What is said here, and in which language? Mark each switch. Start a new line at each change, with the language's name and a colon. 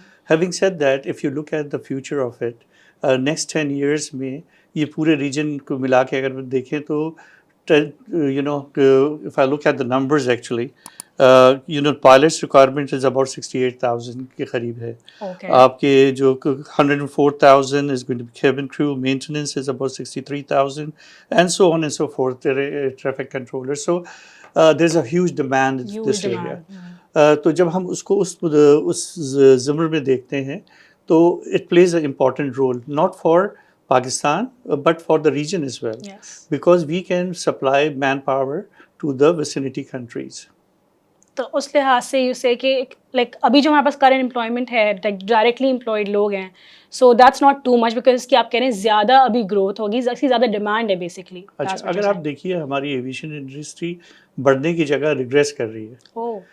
English: having said that, if you look at the future of it, next 10 years
Urdu: میں یہ پورے region کو ملا کے اگر دیکھیں تو
English: you know if I look at the numbers actually pilots requirement is about 68,000
Urdu: کے قریب ہے. آپ کے جو
English: 104,000 is going to be cabin crew, maintenance is about 63,000 and so on and so forth, traffic controllers. So there's a huge demand in this area.
Urdu: تو جب ہم اس کو اس زمر میں دیکھتے ہیں تو
English: it plays an important role not for Pakistan but for the region as well. Yes. Because we can supply manpower to the vicinity countries.
Urdu: تو اس لحاظ سے یو سے کہ لائک ابھی جو ہمارے پاس کرنٹ امپلائمنٹ ہے ڈائریکٹلی امپلائڈ لوگ ہیں,
English: so that's not too much because
Urdu: کہ آپ کہہ رہے ہیں زیادہ ابھی گروتھ ہوگی, زیادہ ڈیمانڈ ہے بیسکلی. اچھا, اگر آپ دیکھیے ہماری ایویشن انڈسٹری بڑھنے کی جگہ ریگریس کر رہی ہے.